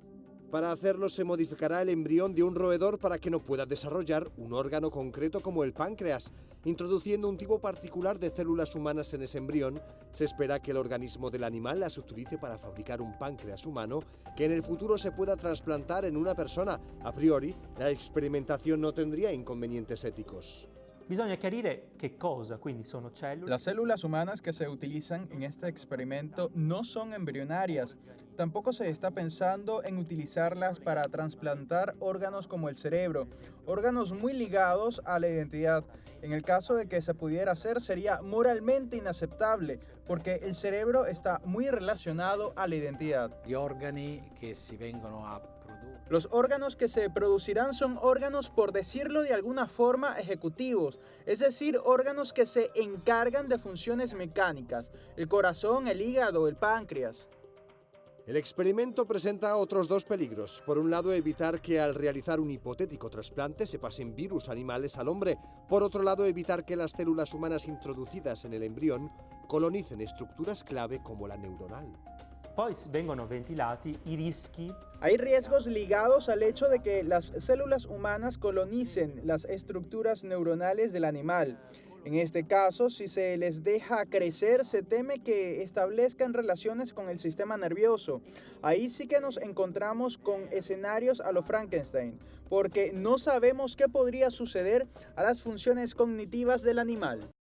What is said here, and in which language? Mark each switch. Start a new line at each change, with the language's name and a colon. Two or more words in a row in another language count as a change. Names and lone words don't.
Spanish: Para hacerlo, se modificará el embrión de un roedor para que no pueda desarrollar un órgano concreto como el páncreas. Introduciendo un tipo particular de células humanas en ese embrión, se espera que el organismo del animal las utilice para fabricar un páncreas humano que en el futuro se pueda trasplantar en una persona. A priori, la experimentación no tendría inconvenientes éticos.
Italian: Bisogna chiarire che cosa quindi sono cellule.
Spanish: Las células humanas que se utilizan en este experimento no son embrionarias. Tampoco se está pensando en utilizarlas para trasplantar órganos como el cerebro, órganos muy ligados a la identidad. En el caso de que se pudiera hacer, sería moralmente inaceptable, porque el cerebro está muy relacionado a la identidad.
Italian: Gli organi che si vengono a produrre.
Spanish: Los órganos que se producirán son órganos, por decirlo de alguna forma, ejecutivos, es decir, órganos que se encargan de funciones mecánicas, el corazón, el hígado, el páncreas. El experimento presenta otros dos peligros. Por un lado, evitar que al realizar un hipotético trasplante se pasen virus animales al hombre. Por otro lado, evitar que las células humanas introducidas en el embrión colonicen estructuras clave como la neuronal.
Italian: Poi vengono ventilati i rischi.
Spanish: Hay riesgos ligados al hecho de que las células humanas colonicen las estructuras neuronales del animal. En este caso, si se les deja crecer, se teme que establezcan relaciones con el sistema nervioso. Ahí sí que nos encontramos con escenarios a lo Frankenstein, porque no sabemos qué podría suceder a las funciones cognitivas del animal.